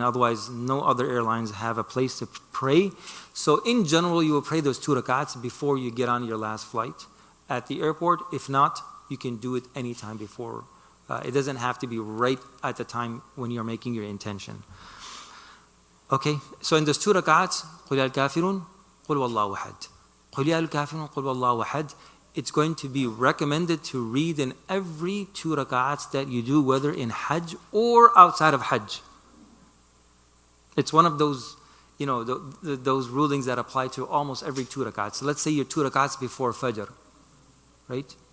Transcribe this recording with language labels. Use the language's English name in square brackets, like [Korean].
[English] Otherwise, no other airlines have a place to pray. So in general, you will pray those 2 rak'ats before you get on your last flight at the airport. If not, you can do it anytime before. It doesn't have to be right at the time when you're making your intention. Okay, so in those 2 rak'ats, [Arabic] قُلْ يَا الْكَافِرُونَ قُلْ وَاللَّهُ أَحَدٌ قُلْ يَا الْكَافِرُونَ قُلْ وَاللَّهُ أَحَدٌ. [English] It's going to be recommended to read in every 2 rak'ats that you do, whether in Hajj or outside of Hajj. It's one of those, those rulings that apply to almost every 2 rak'ats. So let's say your 2 rak'ats before Fajr, right?